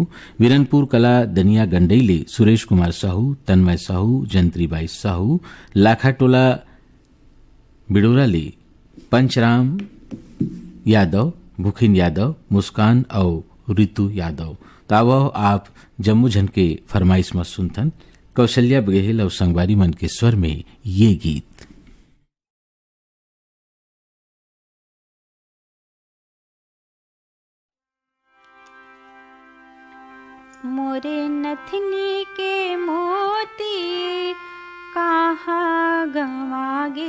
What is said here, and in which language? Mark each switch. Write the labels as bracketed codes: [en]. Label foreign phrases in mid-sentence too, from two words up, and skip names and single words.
[hne] वीरनपुर कला दनिया गंडई ले सुरेश कुमार साहू, तन्मय साहू, जंत्रीबाई साहू। लाखाटोला बिडोरा ले पंचराम यादव, भूखिन यादव, मुस्कान और रितु यादव। तावो आप जम्मू झन के फरमाइश में सुनथन कौशल्या बघेल और संगवारी मन के स्वर में ये गीत। मोरे नथनी के मोती कहाँ गवागे।